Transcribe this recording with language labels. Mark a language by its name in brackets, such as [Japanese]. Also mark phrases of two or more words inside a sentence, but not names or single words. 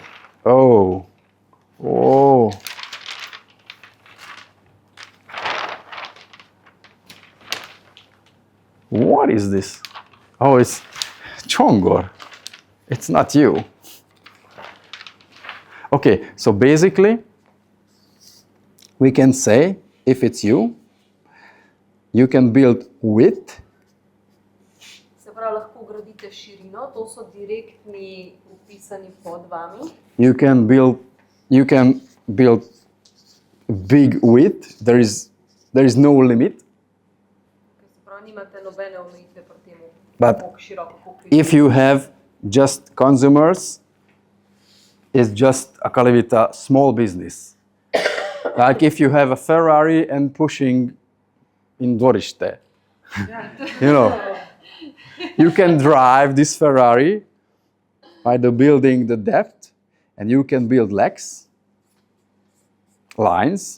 [English] Oh. What is this? Oh, it's Csongor. It's not you. Okay, so basically, we can say, if it's you, you can build width. [Slovenian] Se pravi, lahko gradite širino, to so direktni upisani pod vami. [English] You can build big width. There is no limit. [Slovenian] Se pravi, nimate nobene omejitve pri tem, [English] But [Slovenian] koliko široko, koliko [English] if you have just consumers, it's just a Calivita small business. Like if you have a Ferrari and pushing in dvorište. You know, you can drive this Ferrari by building the depth, and you can build legs, lines.